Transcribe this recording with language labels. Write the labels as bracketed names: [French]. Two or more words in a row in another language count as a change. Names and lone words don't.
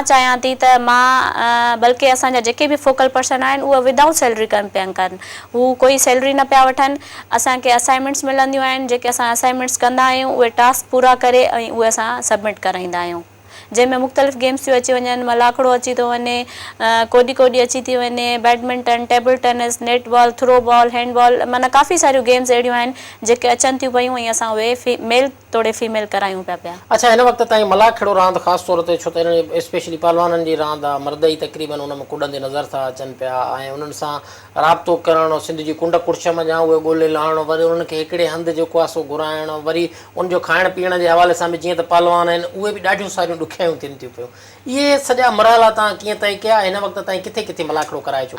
[Sindhi] चाहियां थी त मां बल्कि असांजा जेके बि [English] focal person [Sindhi] आहिनि उहे [English] without salary [Sindhi] कमु पिया कनि, हू कोई सैलरी न पिया वठनि, असांखे असाइनमेंट्स मिलंदियूं आहिनि, जेके असां असाइनमेंट्स कंदा आहियूं उहे टास्क पूरा करे ऐं उहे असां सबमिट कराईंदा आहियूं, जंहिंमें मुख़्तलिफ़ गेम्स थियूं अची वञनि, मलाखड़ो अची थो वञे, कोॾी कोॾी अची थी वञे, [English] badminton, table tennis, net ball, throw ball, hand ball, [Sindhi] माना काफ़ी सारियूं गेम्स अहिड़ियूं आहिनि जेके अचनि थियूं पियूं ऐं असां उहे मेल तोड़े फीमेल करायूं पिया। अच्छा, हिन वक़्त ताईं मलाखड़ो रांदि ख़ासि तौर ते छो त हिन स्पेशली पहलवाननि जी रांदि आहे, मर्द ई तक़रीबन उन में कुॾंदे नज़र था अचनि पिया ऐं उन्हनि सां राब्तो करणु, सिंध जी कुंड कुर्शम जा उहे ॻोल्हे लाहिणु, वरी उन्हनि खे हिकिड़े हंधि जेको आहे सो घुराइणु, वरी उनजो खाइण पीअण जे हवाले सां बि जीअं त पहलवान आहिनि उहे बि ॾाढियूं सारियूं ॾुखियायूं थियनि थियूं पियूं, इहे सॼा मरहला तव्हां कीअं तय कया, हिन वक़्त ताईं किथे किथे मलाखड़ो कराए चुका?